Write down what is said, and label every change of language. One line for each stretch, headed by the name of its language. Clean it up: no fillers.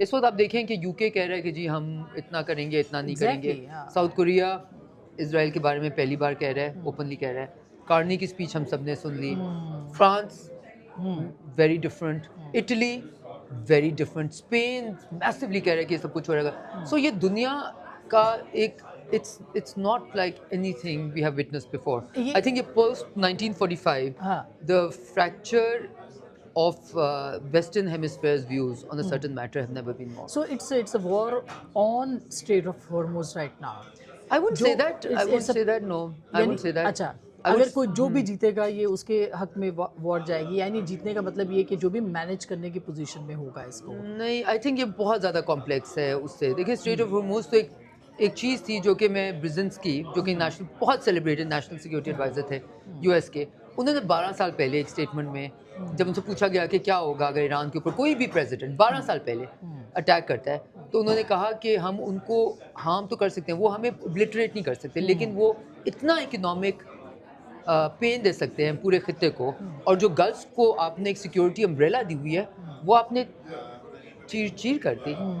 Hindi: इस वक्त आप देखें कि यूके कह रहा है कि जी हम इतना करेंगे इतना नहीं करेंगे. साउथ कोरिया इसराइल के बारे में पहली बार कह रहा है, ओपनली कह रहा है. कार्नी की स्पीच हम सब ने सुन ली. France very different, Italy very different, Spain massively कह रहा है कि सब कुछ हो रहेगा. सो ये दुनिया का एक
English: it's not like anything we have witnessed before. I think post 1945 the fracture of Western Hemisphere's views on a certain matter have never been more. So it's a war on Strait of Hormuz right now. I wouldn't say that. I wouldn't say that. No, I wouldn't say that.
Hindi: अच्छा, अगर कोई जो भी जीतेगा ये उसके हक में वॉर जाएगी, यानी जीतने का मतलब ये कि जो भी मैनेज करने की पोजीशन में होगा इसको. नहीं, आई थिंक ये बहुत ज़्यादा कॉम्प्लेक्स है उससे. देखिए स्ट्रेट ऑफ हॉर्मुज़ तो एक चीज़ थी जो कि मैं ब्रिजेंस्की, जो कि नेशनल बहुत सेलिब्रेटेड नेशनल सिक्योरिटी एडवाइज़र थे यूएस के, उन्होंने 12 साल पहले एक स्टेटमेंट में जब उनसे पूछा गया कि क्या होगा अगर ईरान के ऊपर कोई भी प्रेसिडेंट 12 साल पहले अटैक करता है, तो उन्होंने कहा कि हम उनको हार्म तो कर सकते हैं, वो हमें ओब्लिटरेट नहीं कर सकते, लेकिन वो इतना इकोनॉमिक पेन दे सकते हैं पूरे खित्ते को, और जो गल्फ को आपने एक सिक्योरिटी अम्ब्रेला दी हुई है वो आपने चीर कर दी.